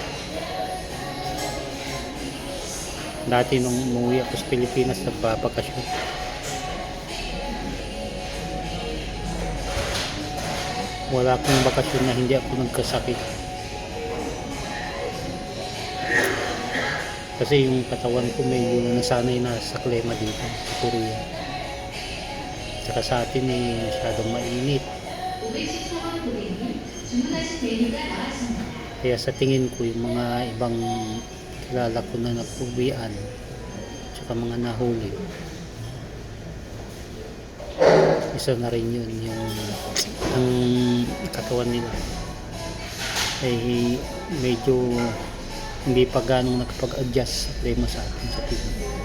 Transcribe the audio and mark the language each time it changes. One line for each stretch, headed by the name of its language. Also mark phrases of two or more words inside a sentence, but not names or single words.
Filipino: Dati nung umuwi ako sa Pilipinas, nagbabakasyon, wala akong bakasyon na hindi ako nagkasakit. Kasi yung katawan ko medyo nasanay na sa klima dito sa Korea. Tsaka sa atin masyadong mainit.
Korean: 510번 고객님, 주문하신 메뉴가 나왔습니다.
Filipino: Kaya sa tingin ko yung mga ibang kilala ko na napuwian tsaka mga nahuli, isa na rin yun yung ang katawan nila ay medyo hindi pa ganong nakapag-adjust sa klima sa atin sa Pilipinas.